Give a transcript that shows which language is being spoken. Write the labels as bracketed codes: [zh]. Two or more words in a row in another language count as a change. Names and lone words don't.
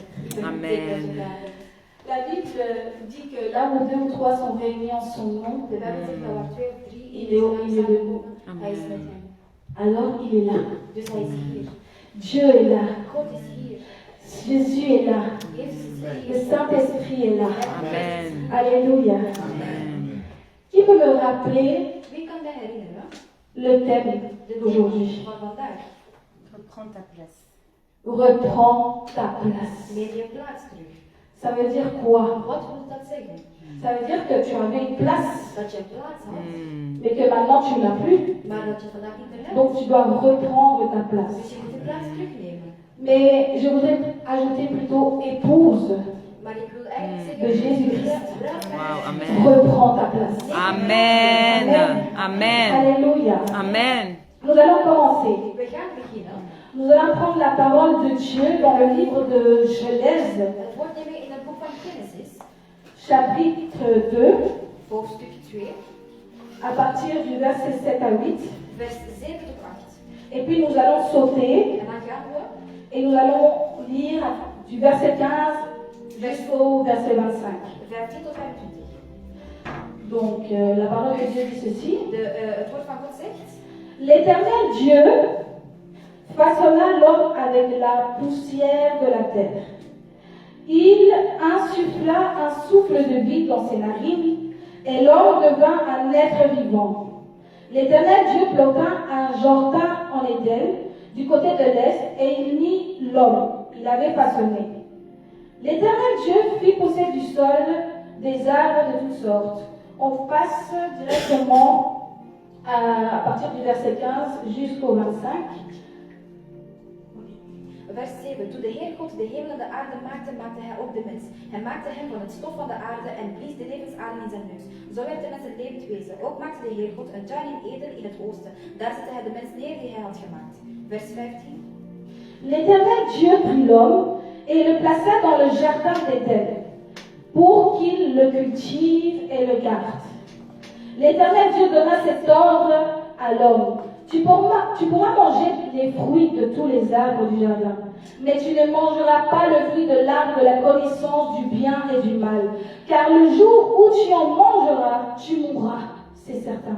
[fr] Amen. La Bible dit que là où 2 ou 3 sont réunis en son nom, [nl] De Bijbel zegt dat waar 2 of 3 [fr] il est au milieu de nous. [nl] hij is met [fr] Amen. [nl] hem. [fr] Alors il est là. [nl] Dus hij is hier. [fr] Dieu est là. [nl] God is hier. [fr] Jésus est là. [nl] Jezus is [fr] Le [nl] hier. [fr] Saint-Esprit est là. Amen. Alléluia. Amen. Qui peut me rappeler [nl] Wie kan mij herinneren? [fr] le thème [nl] De [fr] d'aujourd'hui? [nl] thema van vandaag. [fr] Reprends ta place. Reprends ta place. [nl] Neem je plaats terug. [fr] Ça veut dire quoi? [nl] Wat wil dat zeggen? [fr] Ça veut dire que tu avais une place, [nl] Dat je plaats had, [fr] mais que maintenant tu n'as plus. [nl] maar dat je vandaag niet meer hebt. [fr] Donc tu dois reprendre ta place. [nl] Dus je moet de plaats terugnemen. [fr] Mais je voudrais ajouter plutôt épouse. [nl] Maar ik wil eigenlijk De zeggen, [fr] Jésus-Christ. Wow, amen. Reprends ta place. Amen. Amen. Alléluia. Amen. Nous allons commencer. [nl] We gaan beginnen. [fr] Nous allons prendre la parole de Dieu dans le livre de Genèse, [nl] Het woord nemen we in het boek van Genesis, [fr] chapitre 2, [nl] hoofdstuk 2, [fr] à partir du verset 7 à 8. [nl] vers 7 tot 8. [fr] Et puis nous allons sauter [nl] En dan gaan we [fr] et nous allons lire du verset 15 jusqu'au verset 25. [nl] 15 tot 25. [fr] Donc la parole de Dieu dit ceci. [nl] Het woord van God zegt, [fr] L'Éternel Dieu façonna l'homme avec la poussière de la terre. Il insuffla un souffle de vie dans ses narines et l'homme devint un être vivant. L'Éternel Dieu planta un jardin en Éden du côté de l'est et il mit l'homme qu'il avait façonné. L'Éternel Dieu fit pousser du sol des arbres de toutes sortes. On passe directement à partir du verset 15 jusqu'au 25. [nl] Vers 7. Toen de Heer God de hemel en de aarde maakte, maakte hij ook de mens. Hij maakte hem van het stof van de aarde en blies de levensadem in zijn neus. Zo werd de mens een levend wezen. Ook maakte de Heer God een tuin in Eden in het oosten. Daar zette hij de mens neer die hij had gemaakt. Vers 15. [fr] L'Éternel Dieu prit l'homme et le plaça dans le jardin d'Éden pour qu'il le cultive et le garde. L'Éternel Dieu donna cet ordre à l'homme. Tu pourras manger les fruits de tous les arbres du jardin, mais tu ne mangeras pas le fruit de l'arbre de la connaissance du bien et du mal, car le jour où tu en mangeras, tu mourras, c'est certain.